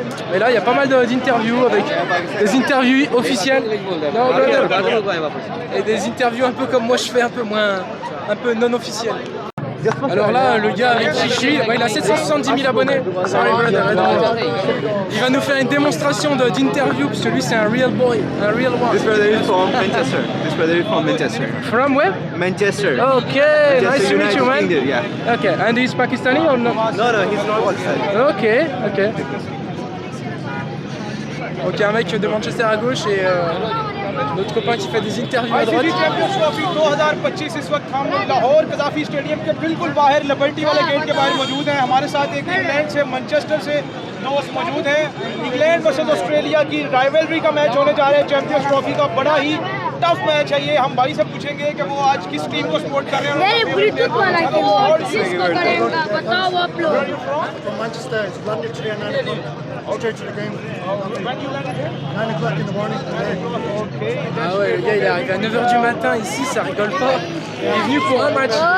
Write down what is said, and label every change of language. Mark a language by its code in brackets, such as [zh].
[fr] Mais là, il y a pas mal d'interviews avec des interviews officielles. Non, brother. Et des interviews un peu comme moi je fais, un peu non officielles. Alors là, le gars avec qui je suis, il a 770 000 abonnés. [en] Sorry, brother. [fr] Il va nous faire une démonstration d'interview parce que lui c'est un real boy, un real one. [en] This brother is from Manchester. From where? Manchester. Okay, Manchester nice to meet you, man. United Kingdom, yeah. Okay, and he's Pakistani or not? No, he's not Pakistani. Ok. [fr] Ok, un mec de Manchester à gauche et notre copain qui fait des interviews à droite. [hi] Champions trophy 2025 इस वक्त हम Lahore Gaddafi stadium के बिल्कुल बाहर liberty वाले gate के बाहर मौजूद हैं। हमारे साथ एक इंग्लैंड से मैनचेस्टर से दोस्त मौजूद हैं। इंग्लैंड वर्सेस ऑस्ट्रेलिया की राइवलरी का मैच होने जा रहा है। चैंपियंस ट्रॉफी का बड़ा ही टफ मैच है ये। हम भाई से पूछेंगे कि वो आज किस टीम को सपोर्ट कर रहे हैं। मेरे ब्लूटूथ वाला के किसको करेगा बताओ आप लोग। [en] From Manchester, it's landed today at 9 o'clock. Straight to the game. 9 o'clock in the morning. [fr] Ah ouais, le gars il est arrivé à 9h du matin ici, ça rigole pas. Il est venu pour un match.